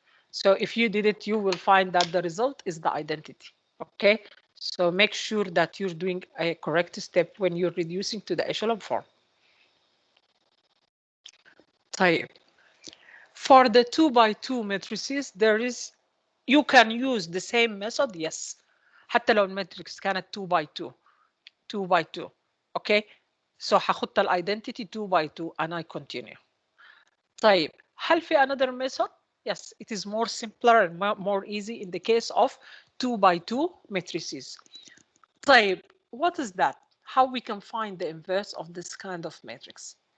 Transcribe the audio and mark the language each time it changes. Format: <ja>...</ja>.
<en>So if you did it, you will find that the result is the identity. Okay. So make sure that you're doing a correct step when you're reducing to the echelon form.</en> <ar>طيب.</ar> <en>For the 2 by 2 matrices, you can use the same method, yes.</en> <ar>حتى لو الماتريكس كانت 2 by 2.</ar> <en>2 by 2. Okay. So هاخد identity 2 by 2 and I continue.</en> <ar>طيب.</ar> <en>هل في another method? Yes, it is more simpler and more easy in the case of 2 by 2 matrices. طيب, what is that? How we can find the inverse of this kind of matrix?</en>